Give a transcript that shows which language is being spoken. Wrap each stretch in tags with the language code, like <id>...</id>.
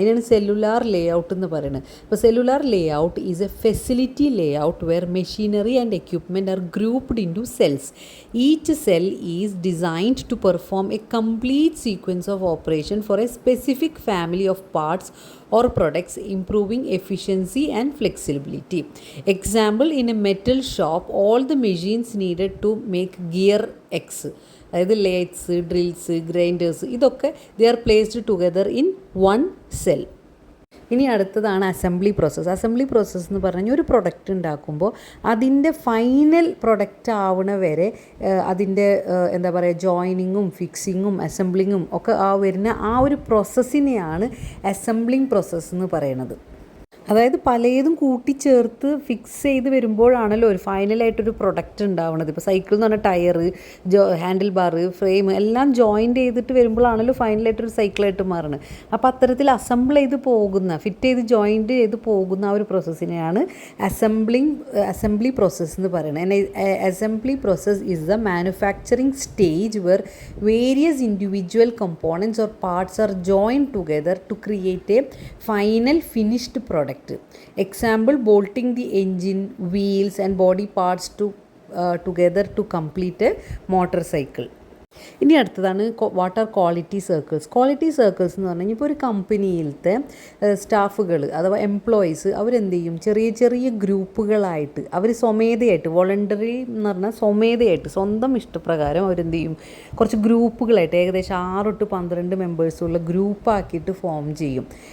<ml>അതിനാണ് സെല്ലുലാർ ലേ ഔട്ട് എന്ന് പറയുന്നത്. അപ്പോൾ</ml> <en>Cellular layout is a facility layout where machinery and equipment are grouped into cells. Each cell is designed to perform a complete sequence of operation for a specific family of parts or products, improving efficiency and flexibility. Example, in a metal shop, all the machines needed to make gear X,</en> <ml>അതായത് lates, drills, grinders, ഇതൊക്കെ</ml> <en>they are placed together in one cell.</en> <ml>ഇനി അടുത്തതാണ് assembly process. Assembly process എന്ന് പറഞ്ഞാൽ ഒരു product ഉണ്ടാക്കുമ്പോൾ അതിൻ്റെ final product ആവണ വരെ അതിൻ്റെ എന്താ പറയുക, ജോയിനിങ്ങും ഫിക്സിങ്ങും അസംബ്ലിങ്ങും ഒക്കെ വരുന്ന ആ ഒരു പ്രോസസ്സിനെയാണ് അസംബ്ലിങ് പ്രോസസ്സ് എന്ന് പറയുന്നത്. അതായത് പലതും കൂട്ടിച്ചേർത്ത് ഫിക്സ് ചെയ്ത് വരുമ്പോഴാണല്ലോ ഒരു ഫൈനലായിട്ടൊരു പ്രൊഡക്റ്റ് ഉണ്ടാവുന്നത്. ഇപ്പോൾ സൈക്കിൾ എന്ന് പറഞ്ഞാൽ ടയർ, ഹാൻഡിൽ ബാർ, ഫ്രെയിം എല്ലാം ജോയിൻ്റ് ചെയ്തിട്ട് വരുമ്പോഴാണല്ലോ ഫൈനലായിട്ടൊരു സൈക്കിളായിട്ട് മാറുന്നത്. അപ്പോൾ അത്തരത്തിൽ അസംബിൾ ചെയ്ത് പോകുന്ന, ഫിറ്റ് ചെയ്ത് ജോയിൻറ്റ് ചെയ്ത് പോകുന്ന ആ ഒരു പ്രോസസ്സിനെയാണ് അസംബ്ലി പ്രോസസ്സ് എന്ന് പറയുന്നത്.</ml> <en>Assembly process is the manufacturing stage where various individual components or parts are joined together to create a final finished product. Example, bolting the engine, wheels and body parts together to complete a motorcycle.</en> <ml>ഇനി അടുത്തതാണ്</ml> <en>What are quality circles.</en> <ml>Quality circles എന്ന് പറഞ്ഞു കഴിഞ്ഞാൽ ഇപ്പോൾ ഒരു കമ്പനിയിലത്തെ സ്റ്റാഫുകൾ അഥവാ employees അവരെന്ത് ചെയ്യും, ചെറിയ ചെറിയ ഗ്രൂപ്പുകളായിട്ട് അവർ സ്വമേധയായിട്ട്, വോളണ്ടറി എന്ന് പറഞ്ഞാൽ സ്വമേധയായിട്ട് സ്വന്തം ഇഷ്ടപ്രകാരം അവരെന്ത് ചെയ്യും, കുറച്ച് ഗ്രൂപ്പുകളായിട്ട് ഏകദേശം 6 to 12 മെമ്പേഴ്സുള്ള ഗ്രൂപ്പാക്കിയിട്ട് ഫോം ചെയ്യും.</ml>